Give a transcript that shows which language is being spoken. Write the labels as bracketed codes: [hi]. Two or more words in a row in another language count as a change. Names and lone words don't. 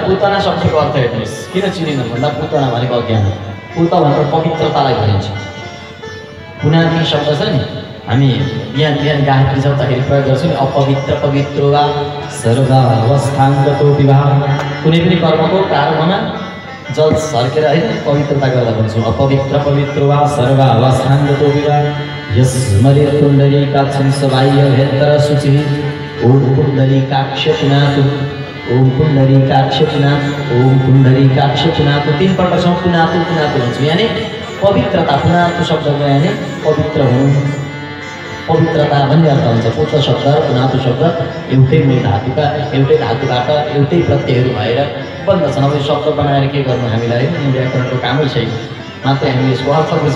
[ne] पुतना शब्दको अर्थ हेर्नुहोस्, किन चिनिनन् भन्दा पुतना भनेको अज्ञान, पुत भनेर पवित्रतालाई भनिन्छ। पुनाति शब्द छ नि, हामी बिहान बिहान गायत्री जप्दाखेरि प्रयोग गर्छौँ नि, [sa] अपवित्र पवित्र वा सर्वावस्थाङ्गतो विवाह। [ne] कुनै पनि कर्मको प्रारम्भमा जल सर्केर होइन पवित्रता गर्दा भन्छौँ [sa] अपवित्र पवित्र वा सर्वावस्थाङ्गतो विवाह यस्मरे पुण्डरीकाक्षं सबाह्य भेत्र शुचि ओम पुण्डरीकाक्ष पुनातु [ne] ओम पुण्डरीकाक्ष पुनातु ओम पुण्डरीकाक्ष पुनातु 3 पल्टसम्म [sa] पुनातु पुनातु [ne] भन्छौँ। यानि पवित्रता पुनातु शब्दको यानि पवित्र हुनु पवित्रता भन्ने अर्थ हुन्छ। पुत शब्द र पुनातु शब्द एउटै मूल धातुका एउटै धातुबाट एउटै प्रत्ययहरू भएर बन्दछन्। अब यो शब्द बनाएर के गर्नु हामीलाई व्याकरणको कामै छैन, मात्रै हामी यसको अर्थ बुझ्यौँ।